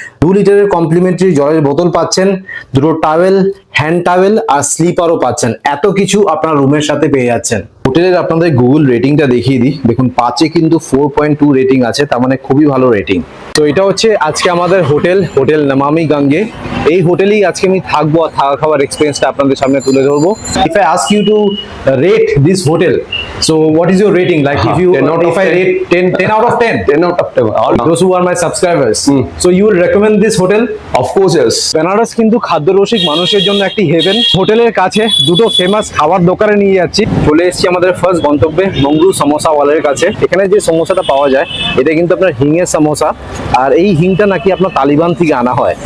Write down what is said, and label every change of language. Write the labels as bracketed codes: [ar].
[bn] 2 লিটারের কমপ্লিমেন্টারি জলের বোতল পাচ্ছেন, 2টো টাওয়েল, হ্যান্ড টাওয়েল আর স্লিপারও পাচ্ছেন। এত কিছু আপনার রুমের সাথে পেয়ে যাচ্ছেন। হোটেলের আপনাদের গুগল রেটিংটা দেখিয়ে দিই। দেখুন 5-এ কিন্তু 4.2 রেটিং আছে, তার মানে খুবই ভালো রেটিং। তো এটা হচ্ছে আজকে আমাদের হোটেল নমামি গঙ্গে। এই হোটেলেই আজকে আমি থাকবো আর থাকা খাওয়ার এক্সপিরিয়েন্সটা আপনাদের সামনে তুলে ধরবো। [en] If I ask you to rate this hotel, so what is your rating? Like if I rate 10 out of 10? 10 out of 10. All Those who are my subscribers. So you will recommend this hotel? of course, yes. [bn] Benaras কিন্তু খাদ্যরসিক মানুষের জন্য একটি haven. হোটেলের কাছে দুটো famous খাবার দোকানে নিয়ে যাচ্ছি। চলে এসেছি আমাদের ফার্স্ট গন্তব্যে মঙ্গলু সমোসা ওয়ালের কাছে। এখানে যে সমোসাটা পাওয়া যায় এটা কিন্তু আপনার হিঙের সমোসা, আর এই হিংটা নাকি আপনার তালিবান থেকে আনা হয়।